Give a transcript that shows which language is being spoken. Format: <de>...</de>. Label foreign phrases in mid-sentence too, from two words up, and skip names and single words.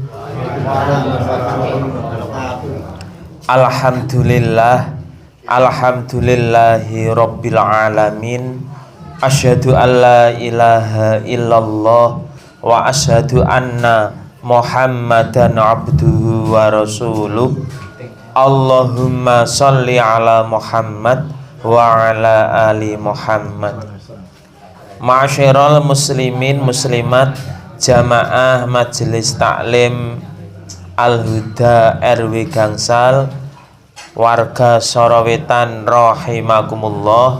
<ar>الحمد لله رب العالمين. أشهد أن لا إله إلا الله وأشهد أن محمدا عبده ورسوله. اللهم صل على محمد وعلى آل محمد. معاشر المسلمين المسلمات,</ar> <id>jamaah majelis taklim Al-Huda RW Gangsal, warga Sorowetan rahimakumullah.</id>